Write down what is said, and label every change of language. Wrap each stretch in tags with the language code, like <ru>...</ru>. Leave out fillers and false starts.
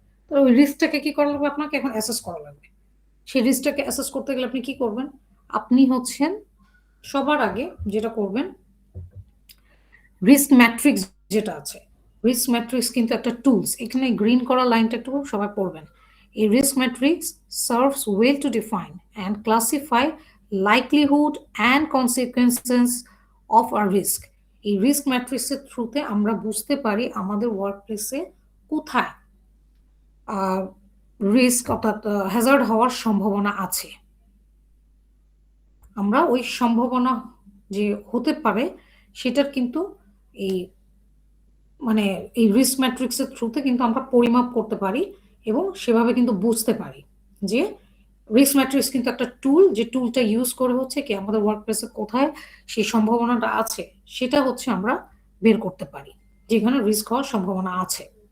<bn>তো ওই রিস্কটাকে কি করা লাগবে, আপনাকে এখন অ্যাসেস করা লাগবে। সেই রিস্কটাকে অ্যাসেস করতে গেলে আপনি কি করবেন, আপনি হচ্ছেন সবার আগে যেটা করবেন, রিস্ক ম্যাট্রিক্স যেটা আছে, রিস্ক ম্যাট্রিক্স কিন্তু একটা টুলস, এখানে গ্রিন করা লাইনটা একটু সবাই পড়বেন।</bn> <en>A risk matrix serves well to define and classify likelihood and consequences of a risk.</en> <bn>এই রিস্ক ম্যাট্রিক্সের থ্রুতে আমরা বুঝতে পারি আমাদের ওয়ার্ক প্লেসে কোথায় রিস্ক অর্থাৎ হ্যাজার্ড হওয়ার সম্ভাবনা আছে। আমরা ওই সম্ভাবনা যে হতে পারে সেটার কিন্তু এই মানে এই রিস্ক ম্যাট্রিক্সের থ্রুতে কিন্তু আমরা পরিমাপ করতে পারি এবং সেভাবে কিন্তু বুঝতে পারি যে রিস্ক ম্যাট্রিক্স কিন্তু একটা টুল, যে টুলটা ইউজ করে হচ্ছে কি আমাদের ওয়ার্ক প্লেসে কোথায় সেই সম্ভাবনাটা আছে সেটা হচ্ছে আমরা বের করতে পারি, যেখানে রিস্ক হওয়ার সম্ভাবনা আছে।</bn>